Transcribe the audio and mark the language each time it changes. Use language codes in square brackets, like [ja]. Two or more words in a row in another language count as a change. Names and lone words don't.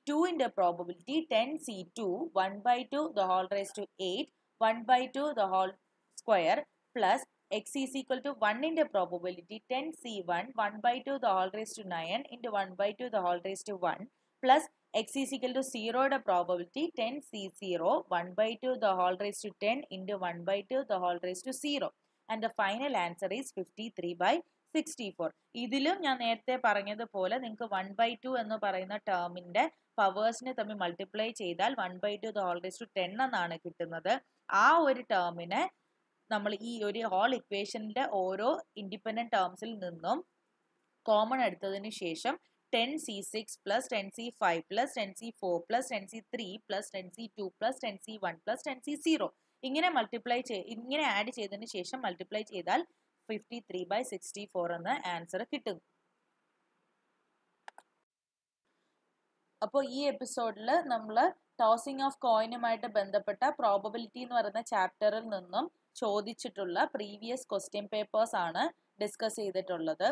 [en] 2 in the probability 10c2 1/2 the whole raised to 8 1/2 the whole square plus x is equal to 1 in the probability 10c1 1/2 the whole raised to 9 into 1/2 the whole raised to 1 plus x is equal to 0 the probability 10c0 1/2 the whole raised to 10 into 1/2 the whole raised to 0 and the final answer is 53/64. [ml] ഇതിലും ഞാൻ നേരത്തെ പറഞ്ഞതുപോലെ നിങ്ങൾക്ക് 1/2 എന്ന് പറയുന്ന ടേമിന്റെ പവേഴ്സിനെ തമ്മിൽ മൾട്ടിപ്ലൈ ചെയ്താൽ 1/2 [en] the whole raised to 10 [ml] എന്നാണ് കിട്ടുന്നത്. ആ ഒരു ടേമിനെ നമ്മൾ ഈ ഒരു [en] whole equation [ml] ഓരോ [en] independent terms [ml] നിന്നും കോമൺ എടുത്തതിന് ശേഷം [en] 10c6 plus 10c5 plus 10c4 plus 10c3 plus 10c2 plus 10c1 plus 10c0 [ml] ഇങ്ങനെ ആഡ് ചെയ്തതിന് ശേഷം മൾട്ടിപ്ലൈ ചെയ്താൽ 53/64 എന്ന ആൻസർ കിട്ടും. അപ്പോൾ ഈ എപ്പിസോഡിൽ നമ്മൾ [en] tossing of coin [ml] ബന്ധപ്പെട്ട പ്രോബബിലിറ്റി എന്ന് പറയുന്ന ചാപ്റ്ററിൽ നിന്നും ചോദിച്ചിട്ടുള്ള [en] previous question papers [ml] ആണ് ഡിസ്കസ് ചെയ്തിട്ടുള്ളത്.